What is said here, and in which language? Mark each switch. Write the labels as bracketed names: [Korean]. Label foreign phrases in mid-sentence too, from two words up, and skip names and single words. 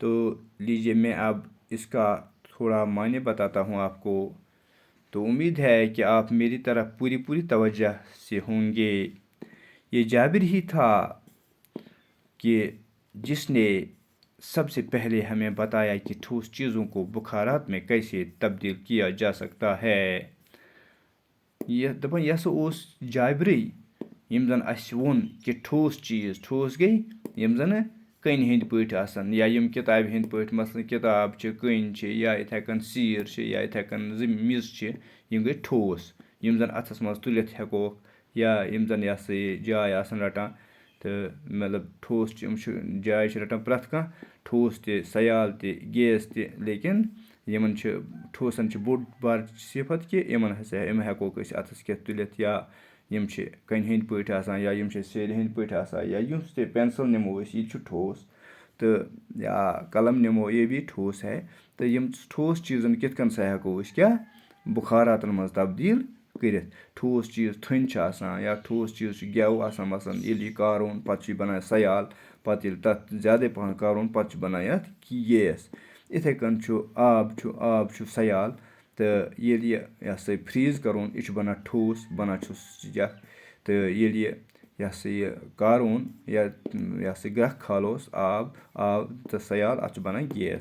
[Urdu] تو لیجئے میں اب اس کا تھوڑا معنی بتاتا ہوں آپ کو، تو امید ہے کہ آپ میری طرح پوری توجہ سے ہوں گے۔ یہ جابر ہی تھا کہ جس نے سب سے پہلے ہمیں بتایا کہ ٹھوس چیزوں کو بخارات میں کیسے تبدیل کیا جا سکتا ہے۔ [Kashmiri] یہ دپان یہ ہسا اوس جابرے یم زن اس وون کہ ٹھوس چیز ٹھوس گئی یم زن کنہِ ہٕنٛدۍ پٲٹھۍ آسان، یا یم کتابہِ ہٕنٛدۍ پٲٹھۍ، مثلاً کتاب چھِ، کٔنۍ چھِ، یا یِتھَے کٔنۍ سیٖر چھِ، یا یِتھَے کٔنۍ میٚژ چھِ، یم گٔے ٹھوس یم زن اتھس منٛز تُلِتھ ہٮ۪کوکھ، یا یم زن یہ سا یہ جاے آسان رٹان، تہٕ مطلب ٹھوس چھِ، یم چھِ جاے چھِ رٹان پرٛٮ۪تھ کانٛہہ، ٹھوس تہِ، سیال تہِ، گیس تہِ، لیکن یمن چھِ ٹھوسن چھِ بوٚڑ بار صفت کہ یمن ہسا یم ہٮ۪کوکھ أسۍ اتھس کٮ۪تھ تُلِتھ، یا یم چھِ کنہِ ہٕنٛدۍ پٲٹھۍ آسان، یا یم چھِ سیرِ ہٕنٛدۍ پٲٹھۍ آسان، یا یُس تہِ پینسل نِمو أسۍ یہِ تہِ چھُ ٹھوس، تہٕ یا قلم نِمو [Urdu] یہ بھی ٹھوس ہے۔ [Kashmiri] تہٕ یم ٹھوس چیٖزن کِتھ کٔنۍ سا ہٮ۪کو أسۍ کیٛاہ بُخاراتن منٛز تبدیٖل کٔرِتھ۔ ٹھوس چیٖز تھٔنۍ چھِ آسان، یا ٹھوس چیٖز چھُ گٮ۪و آسان، مثلاً ییٚلہِ یہِ کارون پتہٕ چھُ یہِ بنان سیال، پتہٕ ییٚلہِ تتھ زیادے پہن کارون پتہٕ چھُ بنان یتھ گیس۔ یِتھَے کٔنۍ چھُ آب چھُ سیال، تہٕ ییٚلہِ یہِ ہسا یہِ فریٖز کرون یہِ چھُ بنان ٹھوس، بنان چھُس یتھ، تہٕ ییٚلہِ یہِ ہسا یہِ کارون یا یہِ ہسا گرٛٮ۪کھ کھالوس آب تہٕ سیال اتھ چھُ بنان گیس۔